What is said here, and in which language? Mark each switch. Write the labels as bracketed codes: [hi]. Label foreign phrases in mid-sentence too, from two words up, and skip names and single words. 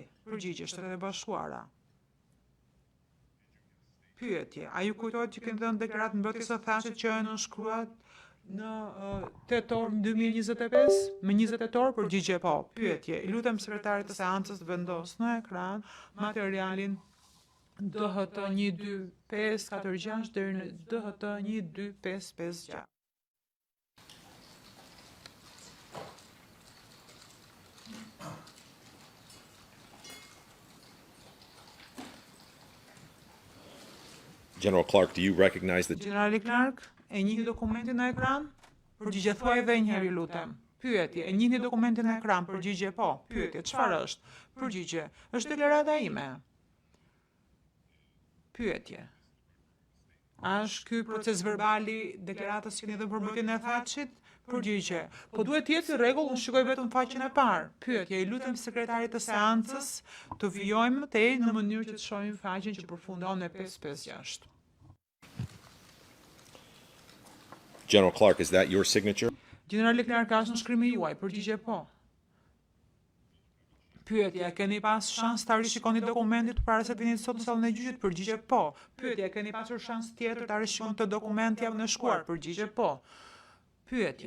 [sq] Përgjigje, Shtetet e Bashkuara. Pyetje, a ju kujtohet që keni dhënë deklaratë mbrojtjes së Thashit që janë nënshkruar në tetor 2025? Me 20 tetor, përgjigje po. Pyetje, i lutem sekretarit të seancës të vendos në ekran materialin DHT 12546 deri në DHT 12556. [en] General Clark, do you recognize the [sq] Generali Clark, e njihni dokumentin në ekran? Përgjigje thuaj edhe një herë, lutem. Pyetje, e njihni dokumentin në ekran? Përgjigje po. Pyetje, çfarë është? Përgjigje, është deklarata ime. Pyetje. A është ky proces verbali deklaratës që keni dhënë për mbrojtjen e Thachit? Përgjigje. Po duhet të jetë i rregull, unë shikoj vetëm faqen e parë. Pyetje, i lutem sekretarit të seancës të vijojmë tej në mënyrë që të shohim faqen që përfundon me 556. [en] General Clark, is that your signature? [sq] Generali Clark, ka është në shkrimi juaj? Përgjigje po. Pyetje, keni pas shans ta rishikoni dokumentit para se të vini sot në sallën e gjyqit? Përgjigje po. Pyetje, keni pasur shans tjetër ta rishikoni këtë dokument javën e shkuar? Përgjigje po. Pyetje.